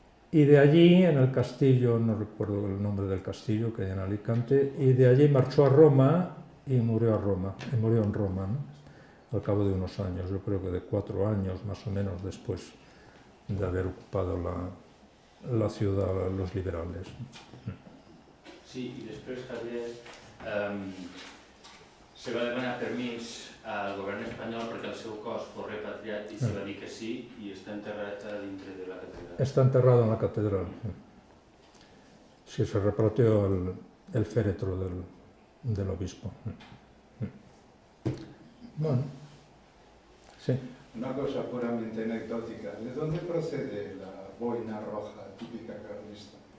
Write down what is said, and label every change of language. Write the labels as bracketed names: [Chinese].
[Spanish] Y de allí, en el castillo, no recuerdo el nombre del castillo que hay en Alicante, y de allí marchó a Roma y murió en Roma, ¿no? Al cabo de unos años, yo creo que de 4 años más o menos después de haber ocupado la ciudad los liberales. [Catalan] Sí, i després, Javier, se va demanar permís al govern espanyol perquè el seu cos fos repatriat i se va dir que sí i està enterrat a dintre de la catedral. [Spanish] Está enterrado en la catedral. Sí, se repatrió el féretro del obispo. Bueno, sí. Una cosa puramente anecdótica. ¿De dónde procede la boina roja típica carlista?